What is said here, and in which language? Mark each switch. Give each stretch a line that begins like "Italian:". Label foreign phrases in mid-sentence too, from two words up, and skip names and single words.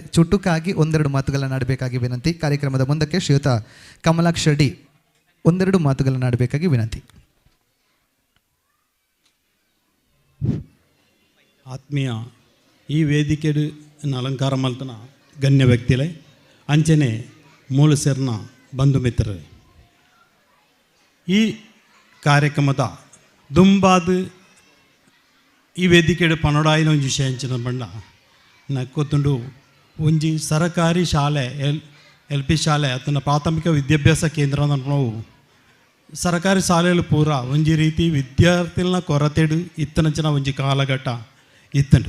Kannada: ಚುಟುಕಾಗಿ ಒಂದೆರಡು ಮಾತುಗಳನ್ನು ಆಡಬೇಕಾಗಿ ವಿನಂತಿ. ಕಾರ್ಯಕ್ರಮದ ಮುಂದಕ್ಕೆ ಶ್ರೀಯುತ ಕಮಲಾಕ್ಷ ಡಿ ಒಂದೆರಡು ಮಾತುಗಳನ್ನು ಆಡಬೇಕಾಗಿ ವಿನಂತಿ.
Tulu: ಆತ್ಮೀಯ ಈ ವೇದಿಕೆ ಅಲಂಕಾರ ಮಲ್ತನ ಗಣ್ಯ ವ್ಯಕ್ತಿಲೆ ಅಂಚನೆ ಮೂಲ ಸೇರ್ನ ಬಂಧು ಮಿತ್ರರೇ, ಈ ಕಾರ್ಯಕ್ರಮದ ದುಂಬಾದ ಈ ವೇದಿಕೆ ಪನೋಡಾಯಿನ ಒಂಜಿ ವಿಷಯ ಅಂಚಿನ ಬಂಡ ನಕ್ಕೊತ್ತುಂಡು ಒಂಜಿ ಸರಕಾರಿ ಶಾಲೆ ಎಲ್ ಪಿ ಶಾಲೆ ಅತನ ಪ್ರಾಥಮಿಕ ವಿದ್ಯಾಭ್ಯಾಸ ಕೇಂದ್ರ ನಾವು ಸರಕಾರಿ ಶಾಲೆಗಳು ಪೂರ ಒಂಜಿ ರೀತಿ ವಿದ್ಯಾರ್ಥಿಗಳನ್ನ ಕೊರತೆಡು ಇತ್ತನಂಚಿನ ಒಂಜಿ ಕಾಲಘಟ್ಟ ಇತ್ತಂಡು.